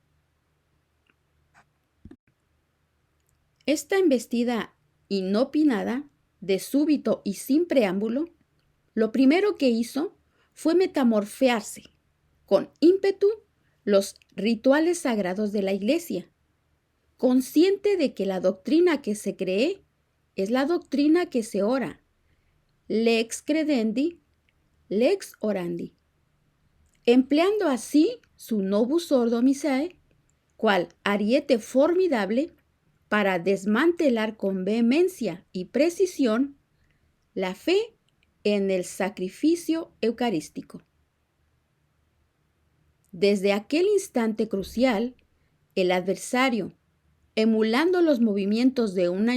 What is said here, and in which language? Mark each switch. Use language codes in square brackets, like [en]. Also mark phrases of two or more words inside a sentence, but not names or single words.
[es] Esta embestida inopinada, de súbito y sin preámbulo, lo primero que hizo fue metamorfearse con ímpetu los rituales sagrados de la Iglesia, consciente de que la doctrina que se cree es la doctrina que se ora, [la] lex credendi, lex orandi, [es] empleando así su [la] novus ordo missae, [es] cual ariete formidable para desmantelar con vehemencia y precisión la fe en el sacrificio eucarístico. Desde aquel instante crucial, el adversario, emulando los movimientos de una